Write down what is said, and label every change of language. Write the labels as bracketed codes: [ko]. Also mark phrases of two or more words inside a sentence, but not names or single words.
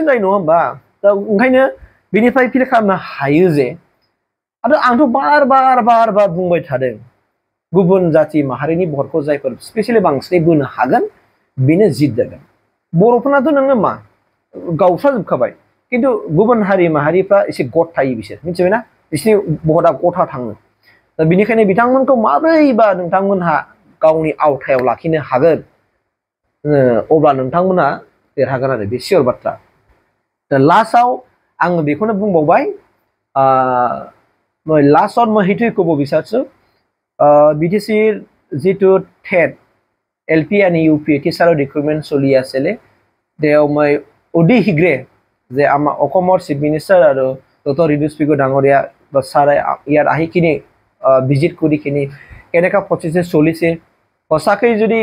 [brx] जायो नङा होमबा दा ओंखायनो बेनिफ्राय फिल खालामनो हायो जे आरो आंथ' बार बुंबाय थादों गुबुन जाति माहारिनि भटखौ जायफोर स्पेसियेलि बांसिनै बोनो हागोन बेनो जित जागोन बर'फोरनाथ' नोङो मा गावस्राजोबखाबाय खिन्थु गुबुन हारि माहारिफ्रा एसे गट थायो बिसोर मिथिबायना बिसोरनि भटआ गथा थाङो दा बेनिखायनो बिथांमोनखौ माब्रैबा नोंथांमोनहा गावनि आवथायाव लाखिनो हागोन अब्ला नोंथांमोना देरहागोन आरो बे सियर बाथ्रा दा लास्टआव आङो बेखौनो बुंबावबाय लास्टआव [as] মই সেইটোৱে ক'ব বিচাৰিছোঁ বিটিচিৰ যিটো টেট এলপি आणि ইউপি টিচাৰৰ ৰিক্ৰুটমেণ্ট চলি আছিলে তেওঁ মই অতি শীঘ্ৰে যে আমাৰ অসমৰ চিফ মিনিষ্টাৰ আৰু ডক্টৰ ৰনজ পেগু ডাঙৰীয়া বা ছাৰে ইয়াত আহিকিনি ভিজিট কৰিকিনি কেনেকুৱা প্ৰচেছ চলিছে সঁচাকৈ যদি